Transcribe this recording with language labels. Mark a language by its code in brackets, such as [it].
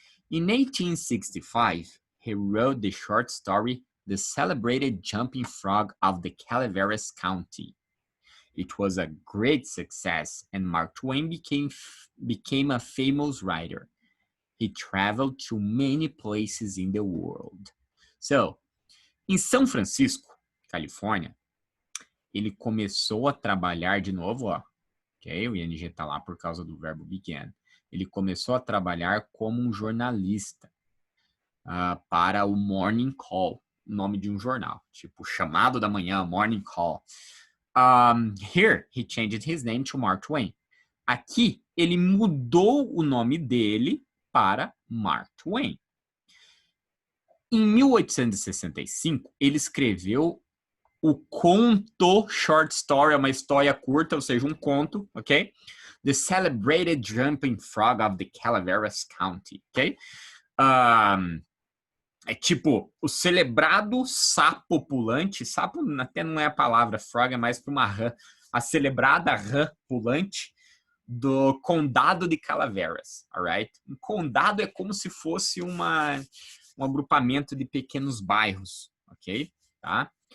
[en] In 1865, he wrote the short story The Celebrated Jumping Frog of the Calaveras County. It was a great success, and Mark Twain became a famous writer. He traveled to many places in the world. [pt] So, em São Francisco, Califórnia, ele começou a trabalhar de novo, ó. Ok? O ing está lá por causa do verbo began. Ele começou a trabalhar como um jornalista para o Morning Call, nome de um jornal, tipo Chamado da Manhã, Morning Call. [en] Here, he changed his name to Mark Twain. [pt] Aqui, ele mudou o nome dele para Mark Twain. Em 1865, ele escreveu o conto short story, uma história curta, ou seja, um conto, ok? [en] The Celebrated Jumping Frog of the Calaveras County, ok? [pt] É tipo, o celebrado sapo pulante, sapo até não é a palavra, frog é mais para uma rã, a celebrada rã pulante do condado de Calaveras, alright? Um condado é como se fosse um agrupamento de pequenos bairros, ok? Tá?